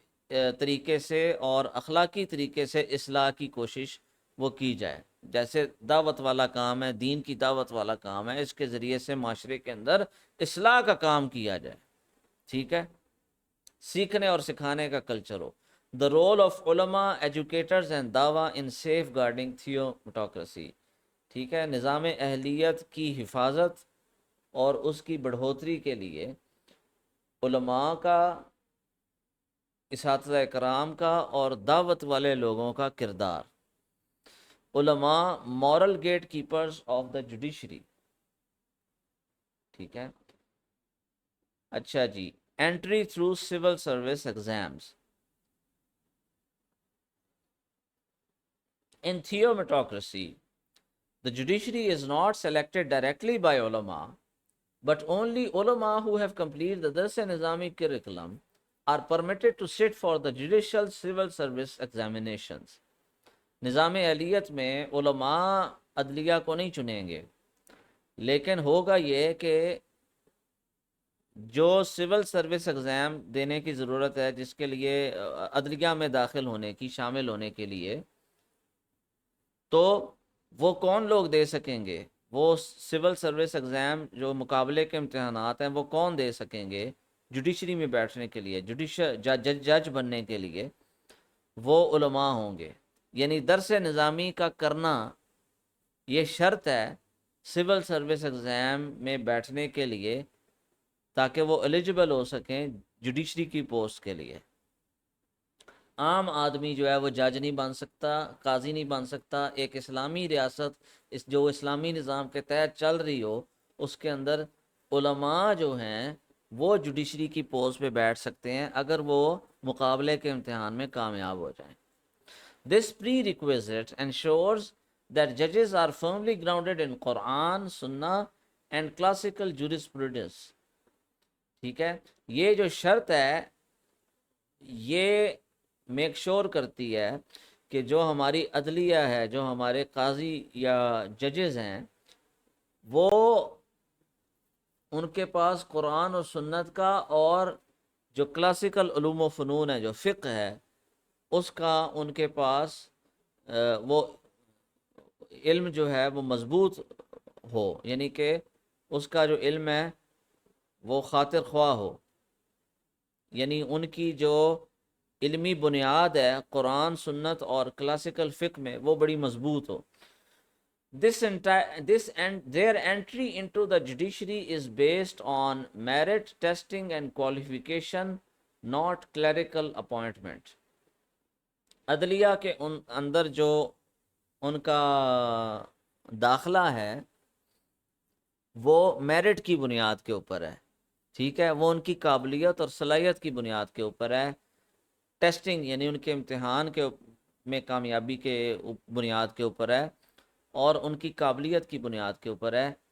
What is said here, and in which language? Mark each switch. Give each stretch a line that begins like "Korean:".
Urdu: طریقے سے اور اخلاقی طریقے سے اصلاح کی کوشش وہ کی جائے. جیسے دعوت والا کام ہے، دین کی دعوت والا کام ہے، اس کے ذریعے سے معاشرے کے اندر اصلاح کا کام کیا جائے. ٹھیک ہے، سیکھنے اور سکھانے کا culture ہو.
English: The role of علماء educators and دعویٰ in safeguarding theodemocracy.
Urdu: ٹھیک ہے، نظام اہلیت کی حفاظت اور اس کی بڑھوتری کے لیے علماء کا، اساتذہ کرام کا اور دعوت والے لوگوں کا کردار.
English: علماء moral gatekeepers of the judiciary.
Urdu: ٹھیک ہے، اچھا جی،
English: entry through civil service exams. In theometocracy, the judiciary is not selected directly by ulama, but only ulama who have completed the Dars-e-Nizami curriculum are permitted to sit for the judicial civil service examinations.
Urdu: نظام اہلیت میں علماء عدلیہ کو نہیں چنیں گے، لیکن ہوگا یہ کہ جو سول سروس ایگزام دینے کی ضرورت ہے، جس کے لیے عدلیہ میں داخل ہونے کی، شامل ہونے کے لیے، تو وہ کون لوگ دے سکیں گے؟ وہ سول سروس ایگزام جو مقابلے کے امتحانات ہیں وہ کون دے سکیں گے جوڈیشری میں بیٹھنے کے لیے، جج بننے کے لیے؟ وہ علماء ہوں گے. یعنی درس نظامی کا کرنا یہ شرط ہے سول سروس ایگزام میں بیٹھنے کے لیے، تاکہ وہ ایلیجبل ہو سکیں جوڈیشری کی پوسٹ کے لیے. عام آدمی جو ہے وہ جج نہیں بن سکتا، قاضی نہیں بن سکتا. ایک اسلامی ریاست جو اسلامی نظام کے تحت چل رہی ہو، اس کے اندر علماء جو ہیں وہ جوڈیشری کی پوسٹ پہ بیٹھ سکتے ہیں اگر وہ مقابلے کے امتحان میں کامیاب ہو جائیں.
English: This prerequisite ensures that judges are firmly grounded in Quran, Sunnah and classical jurisprudence.
Urdu: ٹھیک ہے، یہ جو شرط ہے یہ میک شور کرتی ہے کہ جو ہماری عدلیہ ہے، جو ہمارے قاضی یا ججز ہیں، وہ ان کے پاس قرآن اور سنت کا اور جو کلاسیکل علوم و فنون ہے، جو فقہ ہے، اس کا ان کے پاس وہ علم جو ہے وہ مضبوط ہو. یعنی کہ اس کا جو علم ہے وہ خاطر خواہ ہو، یعنی ان کی جو علمی بنیاد ہے قرآن، سنت اور کلاسیکل فقہ میں وہ بڑی مضبوط ہو.
English: Their entry into the judiciary is based on merit testing and qualification, not clerical appointment.
Urdu: عدلیہ کے اندر جو ان کا داخلہ ہے وہ میرٹ کی بنیاد کے اوپر ہے. ٹھیک ہے، وہ ان کی قابلیت اور صلاحیت کی بنیاد کے اوپر ہے. ٹیسٹنگ یعنی ان کے امتحان کے میں کامیابی کے بنیاد کے اوپر ہے، اور ان کی قابلیت کی بنیاد کے اوپر ہے.